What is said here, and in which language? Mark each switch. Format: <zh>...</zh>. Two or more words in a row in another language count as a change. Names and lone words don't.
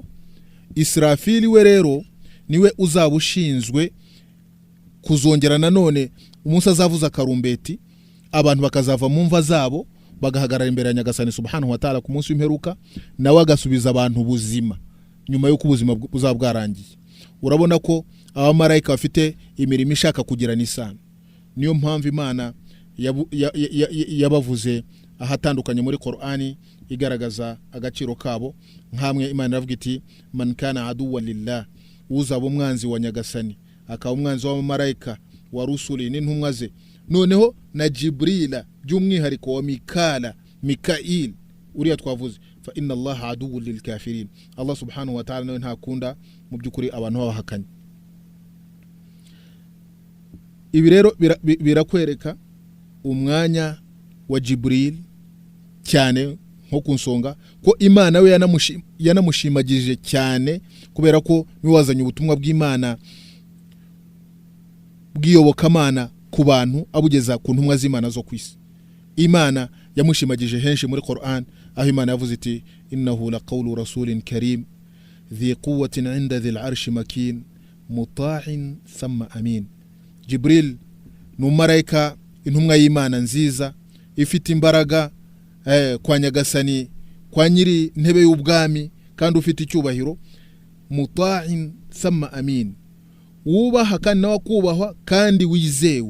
<rw>Israfili we rero niwe uzaba ushinzwe kuzongera nanone umunsi azavuza akarumbeti, abantu bakazava mu mva zabo bagahagarara imbere ya Nyagasani</rw> <ar>سبحانه وتعالى</ar> <rw>ku munsi w'imperuka, nawe agasubiza abantu ubuzima nyuma y'uko ubuzima buzaba bwarangiye. Urabona ko abamarayika bafite imirimo ishaka kugira n'isano. Niyo mpamvu Imana yabavuze ahatandukanye muri Qur'ani igaragaza agaciro kabo. Nkamwe Imana iravuga iti</rw> <ar>من كان عدوا لله,</ar> <rw>uzaba umwanzi wa Nyagasani akaba umwanzi w'abamarayika wa rusuli n'intumwa ze. Noneho na Jibrila by'umwihariko wa Mikail uriya twavuze,</rw> <ar>فإن الله عدو للكافرين. الله سبحانه وتعالى</ar> <rw>nawe ntakunda mu byukuri abantu babahakanye. Ibi rero birakwereka umwanya wa Jibril cyane nko kunsonga ko Imana we yanamushimagije cyane, kubera ko niwazanye ubutumwa bw'Imana bw'iyobokamana ku bantu abugeza ku ntumwa z'Imana zo kwisi. Imana yamushimagije henshi muri Qur'an, aho Imana yavuze iti</rw> <ar>إنه لقول رسول كريم ذي قوة عند ذي العرش مكين مطاع ثم أمين.</ar> <rw>Jibril ni umumarayika, intumwa y'Imana nziza ifite imbaraga kwa Nyagasani, kwa nyiri ntebe y'ubwami, kandi ufite icyubahiro.</rw> <ar>مطاع ثم أمين,</ar> <rw>wubaha kandi nawe kubahwa kandi wizewe.</rw>